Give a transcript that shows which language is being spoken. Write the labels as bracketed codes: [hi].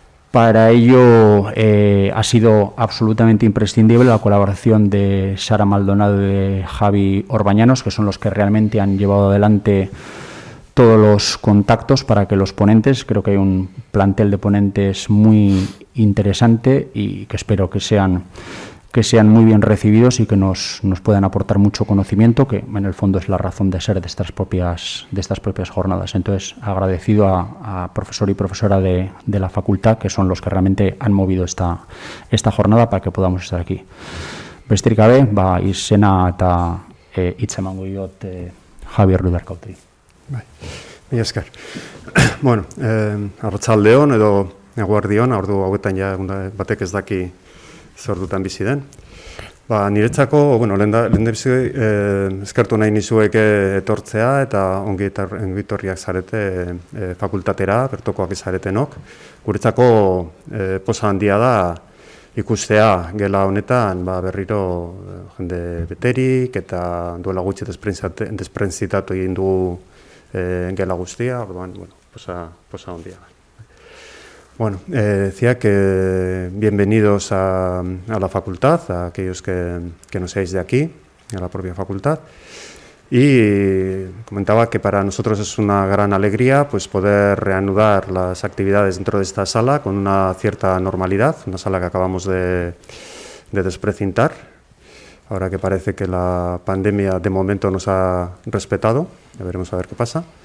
[es] Para ello ha sido absolutamente imprescindible la colaboración de Sara Maldonado y de Javi Orbañanos, que son los que realmente han llevado adelante todos los contactos para que los ponentes, creo que hay un plantel de ponentes muy interesante y que espero que sean muy bien recibidos y que nos puedan aportar mucho conocimiento, que en el fondo es la razón de ser de estas propias jornadas. Entonces, agradecido a profesor y profesora de la facultad, que son los que realmente han movido esta jornada para que podamos estar aquí. [eu] Besterik gabe, izena eta hitza emango diot Javier Ruiz-Arkautegi. Mila esker. Bueno, arratsaldeon edo eguerdion, ordu hauetan ja batek ez daki zordutan bizi den. Niretzako, lehendabizi eskertu nahi nizueke etortzea eta ongitorriak zarete fakultatera, bertokoak zaretenok. Guretzako poza handia da ikustea gela honetan berriro jende beterik eta duela gutxi desprentzitatu egin du gela guztia, orduan, poza handia da. [es] Decía que bienvenidos a la facultad, a aquellos que no seáis de aquí, a la propia facultad. Y comentaba que para nosotros es una gran alegría poder reanudar las actividades dentro de esta sala con una cierta normalidad, una sala que acabamos de desprecintar, ahora que parece que la pandemia de momento nos ha respetado, ya veremos a ver qué pasa.